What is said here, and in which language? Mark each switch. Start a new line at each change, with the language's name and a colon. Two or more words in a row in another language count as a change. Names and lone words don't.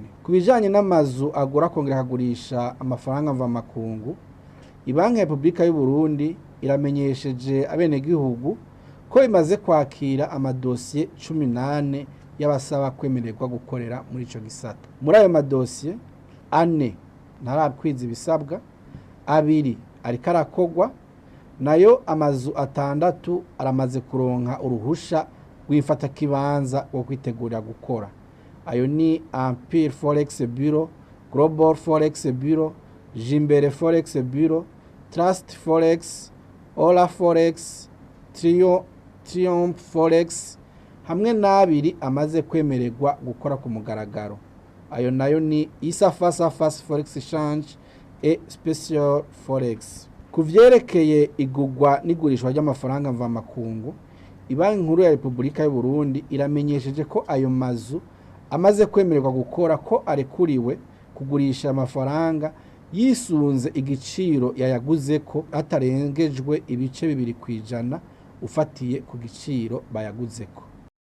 Rundi: Kubijanye n'amazu agura kongera akagurisha amafaranga mvamakungu, Ibanki ya Republika y'u Burundi iramenyesheje abene gihugu ko imaze kwakira amadosiye 18 y'abasaba kwemererwa gukorera muri ico gisata. Muri ayo madosiye 4 ntarabikwiza ibisabwa, 2 ariko arakogwa, nayo amazu 6 aramaze kuronka uruhusha rw'ifata kibanza wo kwitegurira gukora. Ayo ni Empire Forex Bureau, Global Forex Bureau, Jimbere Forex Bureau, Trust Forex, Ola Forex, Triumph Forex, hamwe n'abiri amaze kwemererwa gukora ku mugaragaro. Ayo nayo ni Isa Fast Forex Exchange et Special Forex. Kuvyerekeye igugwa n'igurishwa ry'amafaranga mvamakungu, Ibanki nkuru ya Republika y'u Burundi iramenyesheje ko ayo mazu amaze kwemererwa gukora ko arekuriwe kugurisha amafaranga yisunze igiciro yayaguze ko atarengejwe ibice 2% ufatiye ku giciro bayaguzeko.